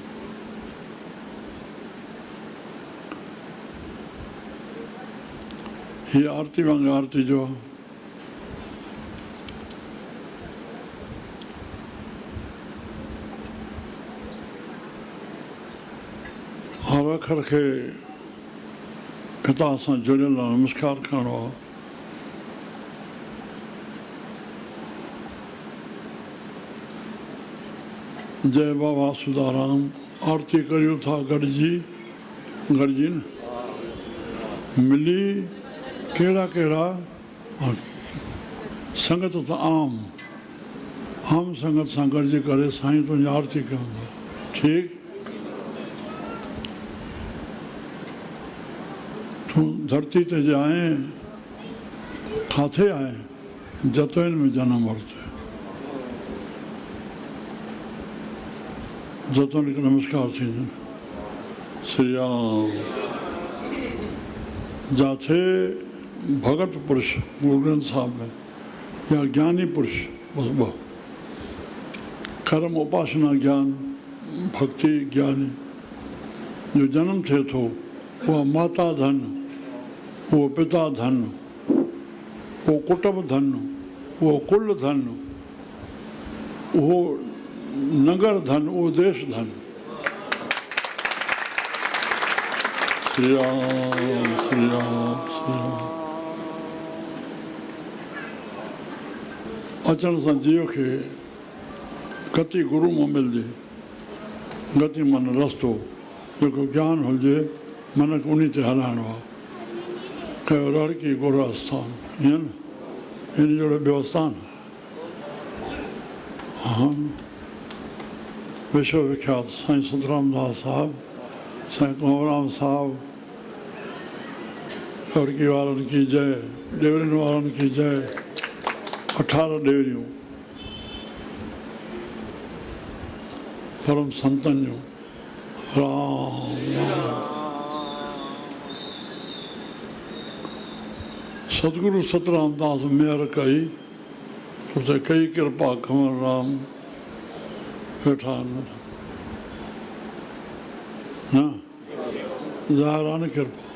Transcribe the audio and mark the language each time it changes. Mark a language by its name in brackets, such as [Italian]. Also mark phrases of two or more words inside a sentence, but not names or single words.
[Sindhi] हीअ आरती वांगुरु आरती जो हर अखर खे हितां सां जुड़ियल नमस्कार करिणो आहे। जय बाबा सुदाराम। आरती करियूं था गॾिजी न मिली कहिड़ा कहिड़ा संगत त आम संगत सां गॾिजी करे साईं तुंहिंजी आरती कयूं था। ठीकु, तूं धरती ते जे आहीं किथे आहीं? जतोइन में जनम वरितो। जतन खे नमस्कार थींदो। श्री राम। जाथे भगत पुरुष गुरु ग्रंथ साहिब में या ज्ञानी पुरुष बस ॿ कर्म उपासना ज्ञान भक्ति ज्ञानी जो जनम थिए थो, उहा माता धन, उहो पिता धन, उहो कुटुंब धन, उहो कुल धन, उहो नगर धन, उहो देश धन। श्री राम श्री राम श्री राम। अचण सां जीव खे गति गुरू मां मिलजे। गति मन रस्तो, जेको ज्ञान हुजे मन खे उन ते हलाइणो आहे। कयो रड़की गुरू आस्थान, ईअं न इन जहिड़ो ॿियो आस्थान। हा, विश्व विख्यात साईं सतराम दास साहिब, साईं कंवरराम साहिब, रड़की वारनि की जय, ॾेवरियुनि वारनि की जय। 18 ॾेवरियूं परम संतनि जूं। राम सतगुरु सतराम दास मेहर कई, उते कई कृपा कंवरराम वेठा न ज़ाहिरान कृपा।